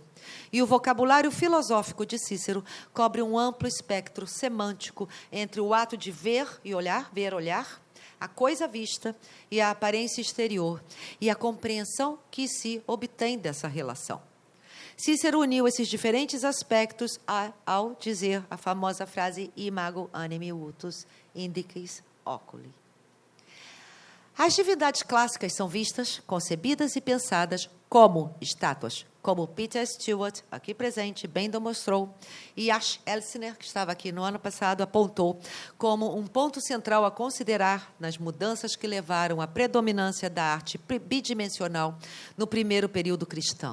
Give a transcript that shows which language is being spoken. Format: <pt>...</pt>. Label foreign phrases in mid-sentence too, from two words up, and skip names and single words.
<pt>E o vocabulário filosófico de Cícero cobre um amplo espectro semântico entre o ato de ver e olhar, a coisa vista e a aparência exterior, e a compreensão que se obtém dessa relação. Cícero uniu esses diferentes aspectos ao dizer a famosa frase</pt> <la>imago animi utus indicis oculi.</la> <pt>As divindades clássicas são vistas, concebidas e pensadas como estátuas, como Peter Stewart, aqui presente, bem demonstrou, e Ash Elsner, que estava aqui no ano passado, apontou como um ponto central a considerar nas mudanças que levaram à predominância da arte bidimensional no primeiro período cristão.</pt>